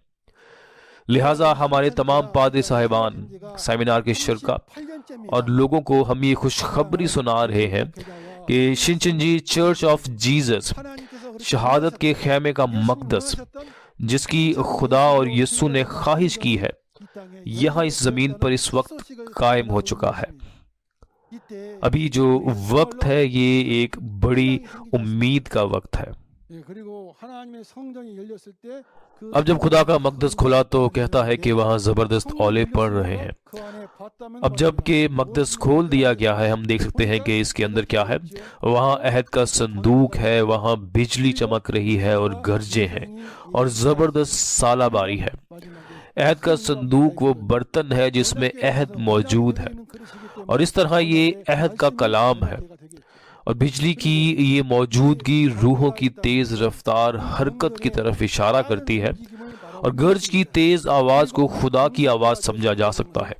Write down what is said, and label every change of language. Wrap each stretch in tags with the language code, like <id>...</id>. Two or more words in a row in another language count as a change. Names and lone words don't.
<ur>لہٰذا ہمارے تمام پادری صاحبان، سیمینار کے شرکاء اور لوگوں کو ہم یہ خوشخبری سنا رہے ہیں کہ شنچنجی چرچ آف جیزس شہادت کے خیمے کا مقدس جس کی خدا اور یسوع نے خواہش کی ہے یہاں اس زمین پر اس وقت قائم ہو چکا ہے۔ ابھی جو وقت ہے یہ ایک بڑی امید کا وقت ہے۔</ur> <ko>예, 그리고 하나님의 성전이 열렸을 때 그</ko> <ur>اب جب خدا کا مقدس کھلا تو کہتا ہے کہ وہاں زبردست اولے پڑ رہے ہیں.</ur> <ko>그 안에 봤다면</ko> <ur>اب جب کہ مقدس کھول دیا گیا ہے، ہم دیکھ سکتے ہیں کہ اس کے اندر کیا ہے. وہاں عہد کا صندوق ہے، وہاں بجلی چمک رہی ہے اور گرجے ہیں اور زبردست ژالہ باری ہے.</ur> <ko>마지막에</ko> <ur>عہد کا صندوق وہ برتن ہے جس میں عہد موجود ہے اور اس طرح یہ عہد کا کلام ہے اور بجلی کی یہ موجودگی روحوں کی تیز رفتار حرکت کی طرف اشارہ کرتی ہے اور گرج کی تیز آواز کو خدا کی آواز سمجھا جا سکتا ہے.</ur>